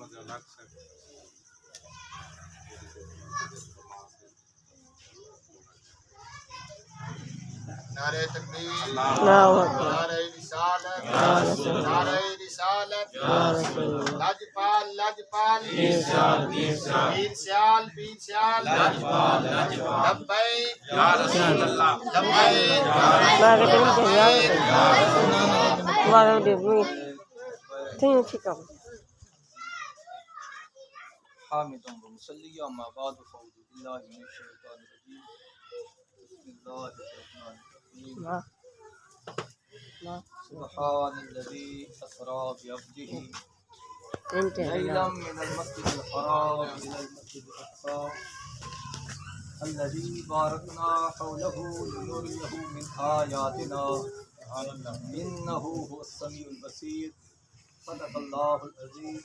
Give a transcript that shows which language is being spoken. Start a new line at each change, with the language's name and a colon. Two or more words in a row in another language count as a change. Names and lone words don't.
Urdu: نعرہ تکبیر،
Arabic: اللہ اکبر،
Urdu: نعرہ رسالت،
Arabic: یا رسول اللہ،
Urdu: نعرہ رسالت،
Arabic: یا رسول اللہ،
Urdu: لاجپال لاجپال، پیر سیال، پیر سیال، پیر سیال پیر سیال، لاجپال لاجپال،
Arabic: لبیک یا رسول اللہ، لبیک
Malay: Mari kita Mari dia tengok kita.
Arabic: حامدا ومصليا ما بعد فأعوذ بالله من الشيطان الرجيم بسم الله الرحمن الرحيم سبحان الذي أسرى بعبده ليلا من المسجد الحرام إلى المسجد الأقصى الذي باركنا حوله لنريه من آياتنا إنه هو السميع البصير صدق الله العظيم.